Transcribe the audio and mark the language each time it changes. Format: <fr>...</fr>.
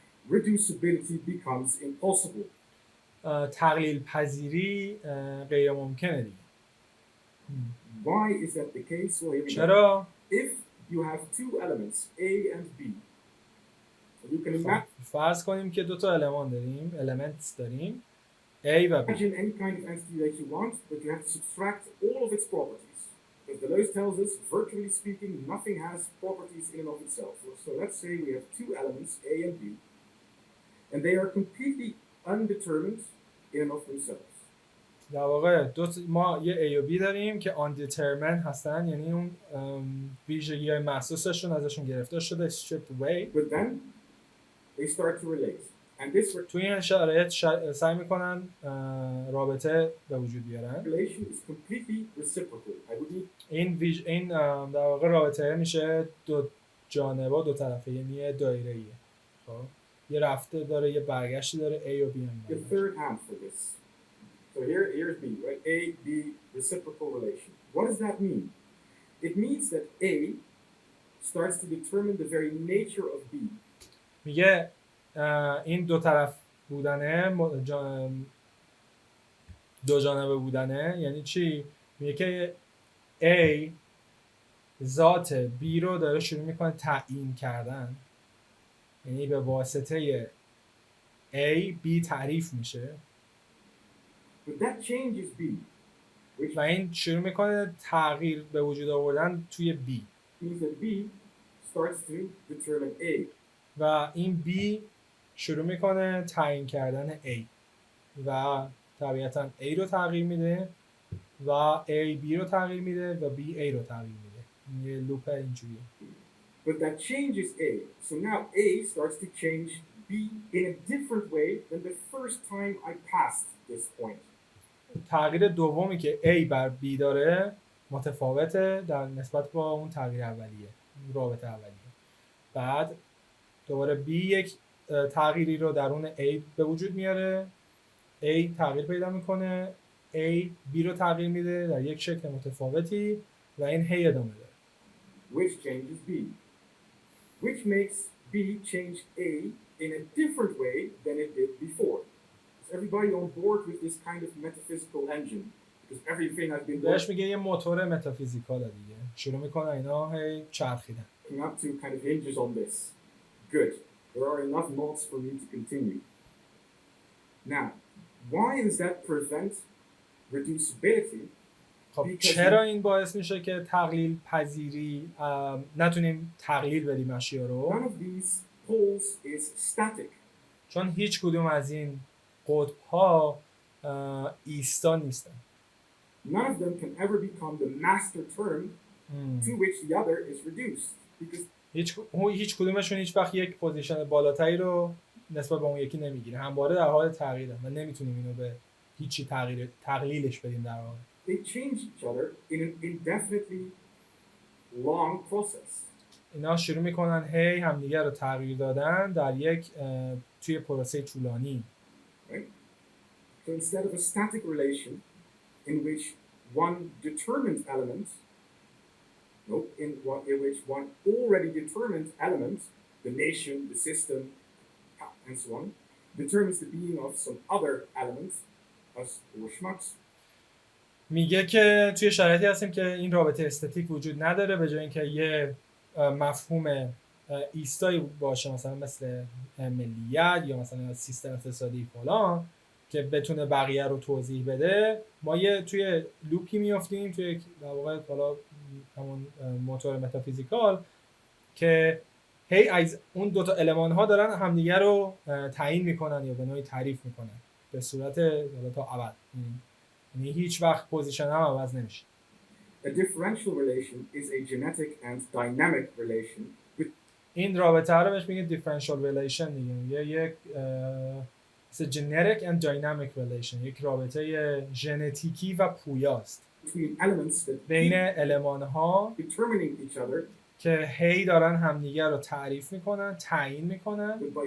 <en>reducibility becomes impossible.</en> <fa>تقلیل پذیری غیر ممکنه دیگه.</fa> <en>Why is that the case? Well,</en> <fa>چرا؟</fa> <en>If you have two elements, A and B, you can imagine...</en> <fa>فرض کنیم که دو تا المان داریم، elements داریم، A و B.</fa> <en>Imagine any kind of entity that you want, but you have to subtract all of its properties. Because Deleuze tells us, virtually speaking, nothing has properties in and of itself. So let's say we have two elements, A and B, and they are completely undetermined in and of themselves.</en> <fa>در واقع ما یه A و B داریم که undetermined هستن، یعنی اون ویژگی‌های محسوسشون ازشون گرفته شده</fa> <en>stripped away. But then they start to relate. And this</en> <fa>توی این شرایط سعی میکنن رابطه به وجود بیارن.</fa> <en>relation is completely reciprocal.</en> <fa>این در واقع رابطه میشه دو جانبه دو طرفه، یعنی دایره‌ایه. خب یه رفته داره یه برگشتی داره A و B هم.</fa> <en>The third hand for this. So here's B, right? A, B, reciprocal relation. What does that mean? It means that A starts to determine the very nature of B.</en> <fa>میگه این دو طرف بودنه دو جانبه بودنه یعنی چی؟ میگه که A ذات B رو داره شروع میکنه تعیین کردن، یعنی به واسطه A B تعریف میشه.</fa> <en>But that changes B.</en> <fa>و این شروع میکنه تغییر به وجود آوردن توی B.</fa> <en>Means that B starts to determine A.</en> <fa>و این B شروع میکنه تعیین کردن A و طبیعتاً A رو تغییر میده و A B رو تغییر میده و B A رو تغییر میده. یه لوپ اینجوریه.</fa> <en>But that changes A. So now A starts to change B in a different way than the first time I passed this point.</en> <fa>تغییر دومی که A بر B داره متفاوته در نسبت با اون تغییر اولیه، رابطه اولیه. بعد دوباره B یک تغییری رو درون A به وجود میاره، A تغییر پیدا میکنه، A B رو تغییر میده در یک شکل متفاوتی و این هی ادامه داره.</fa> <en>Which changes B. Which makes B change A in a different way than it did before. Is everybody on board with this kind of metaphysical engine? Because everything has been...</en> <fa>بهش میگه یه موتور متافیزیکال دیگه. شروع میکنه اینا هی چرخیدن.</fa> <en>looking up to kind of hinges on this. Good. There are enough knots for me to continue. Now, why does that prevent reducibility?</en> <fa>خب چرا این باعث میشه که تقلیل پذیری نتونیم تقلیل بدیم اشیا رو؟</fa> <en>None of these poles is static.</en> <fa>چون هیچ کدوم از این قطب ها ایستا نیستن.</fa> <en>None of them can ever become the master term to which the other is reduced. Because</en> <fa>هیچ کدومشون هیچ وقت یک پوزیشن بالاتری رو نسبت به اون یکی نمیگیره. همواره در حال تغییره و نمیتونیم اینو به هیچی تقلیلش بدیم در واقع.</fa> <en>They change each other in an indefinitely long process.</en> <fa>اینا شروع میکنن همدیگر رو تغییر دادن در یک توی پروسه طولانی.</fa> <en>Right? So instead of a static relation in which one determined element, in which one already determined element, the nation, the system, and so on, determines the being of some other element, as or schmucks.</en> <fa>میگه که توی شرایطی هستیم که این رابطه استاتیک وجود نداره، به جای اینکه یه مفهوم ایستایی باشه مثلا مثل ملیت یا مثلا سیستم اقتصادی فلان که بتونه بقیه رو توضیح بده، ما توی لوپی میافتیم، توی در واقع حالا همون موتور متافیزیکال که از اون دوتا المان ها دارن همدیگه رو تعیین میکنن یا به نوعی تعریف میکنن به صورت تا ابد، یعنی هیچ وقت پوزیشن هم عوض نمیشه.</fa> <en>A differential relation is a genetic and dynamic relation.</en> <fa>این رابطه رو بهش میگه</fa> <en>differential relation</en> <fa>دیگه، یک</fa> <en>genetic and dynamic relation،</en> <fa>یک رابطه ژنتیکی و پویاست بین المان‌ها که هی دارن همدیگر رو تعریف میکنن، تعیین میکنن،</fa>